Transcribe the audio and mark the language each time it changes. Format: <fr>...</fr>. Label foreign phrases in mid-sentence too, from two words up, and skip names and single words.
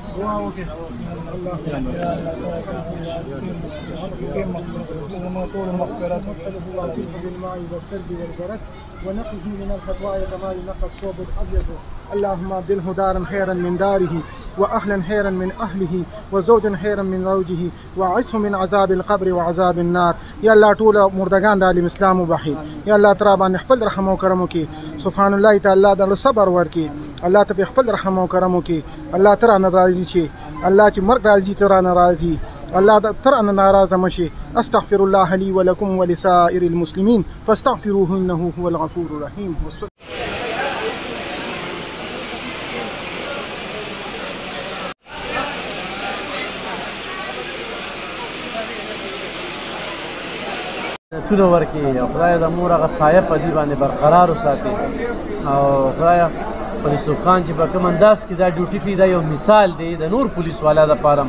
<ar>ونقه من الخطايا كما ينقى الثوب الابيض. اللهم ابدله دارا خيرا من داره واهلا خيرا من اهله وزوجا خيرا من زوجه وعصه من عذاب القبر وعذاب النار. يا الله</ar> <ps>طول مردگان د عالم اسلام وبخي.</ps> <ar>يا الله</ar> <ps>ترى باندې خپل رحم او کرم وکي.</ps> <ar>سبحان الله تعالی</ar> <ps>د صبر ورکي. الله ته خپل رحم او کرم وکي. الله ترى ناراضي شي. الله چې مرګ راځي ترى ناراضي. الله ترى ناراضه مشي.</ps> <ar>استغفر الله لي ولكم ولسائر المسلمين فاستغفروه انه هو الغفور الرحيم.</ar> <ps>تونه ورکي او خدای د مور هغه سایه په دې باندې برقرار وساتي او خدای پولیس خان چې په کوم انداز کې دا ډیوټي کوي دا یو مثال دی د نور پولیس والا د پاره.</ps>